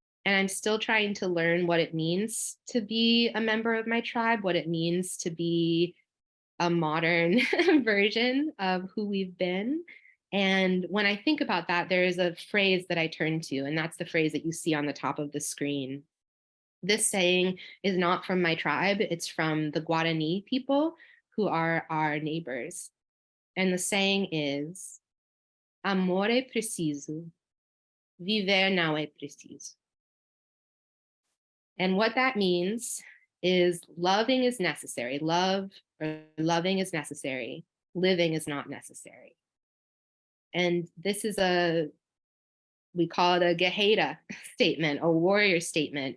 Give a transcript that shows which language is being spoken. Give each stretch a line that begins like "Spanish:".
English: And I'm still trying to learn what it means to be a member of my tribe, what it means to be a modern version of who we've been. And when I think about that, there is a phrase that I turn to, and that's the phrase that you see on the top of the screen. This saying is not from my tribe, it's from the Guarani people, who are our neighbors. And the saying is,
Portuguese: amor é preciso, viver não é preciso.
English: And what that means is loving is necessary. Loving is necessary. Living is not necessary. And this is we call it a guerreira statement, a warrior statement.